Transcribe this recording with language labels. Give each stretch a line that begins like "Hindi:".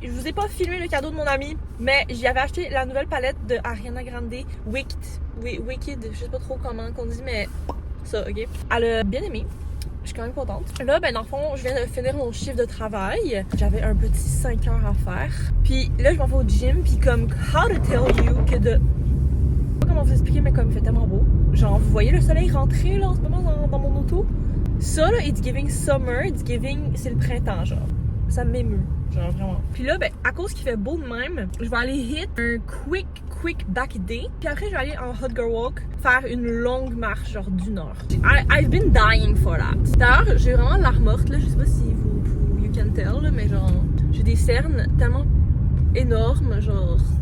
French: Je vous ai pas filmé le cadeau de mon ami, mais j'y avais acheté la nouvelle palette de Ariana Grande, Wicked, je sais pas trop comment qu'on dit, mais ça, ok. Elle a bien aimé. Je suis quand même contente. Là, ben dans le fond, je viens de finir mon chiffre de travail. J'avais un petit 5 heures à faire. Puis là, je m'en vais au gym, puis comme,
English: how to tell you
French: que de... Je sais pas comment vous expliquer, mais comme il fait tellement beau. Genre, vous voyez le soleil rentrer, là, en ce moment, dans mon auto? Ça, là,
English: it's giving summer, it's giving...
French: C'est le printemps, genre. Ça m'émeut, genre, vraiment. Puis là, ben, à cause qu'il fait beau de même, je vais aller
English: hit
French: un
English: quick back day.
French: Puis après, je vais aller en
English: hot girl walk,
French: faire une longue marche, genre, d'une heure.
English: I've been dying for that.
French: D'ailleurs, j'ai vraiment l'air morte, là. Je sais pas si
English: you can tell,
French: là, mais genre, j'ai des cernes tellement énormes, genre...